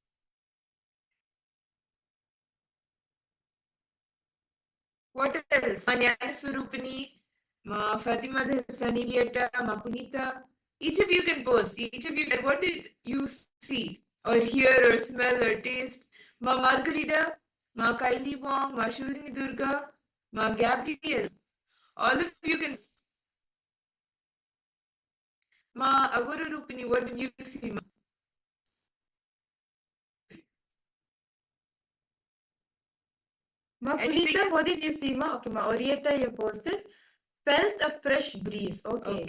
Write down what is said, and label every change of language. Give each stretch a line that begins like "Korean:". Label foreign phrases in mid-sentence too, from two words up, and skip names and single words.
English: What else? Ma Swarupini, Ma Fatima Hassani Lieta, Ma Punita. Each of you can post. Each of you, what did you see or hear or smell or taste? Ma Margarita, Ma Kaili Wong, Ma Shulini Durga, Ma Gabriel. All of you can. Ma Agora Rupini, what did you see? Ma Punita, what did you see? Ma? Okay, Ma Orieta, you posted. Felt a fresh breeze. Okay.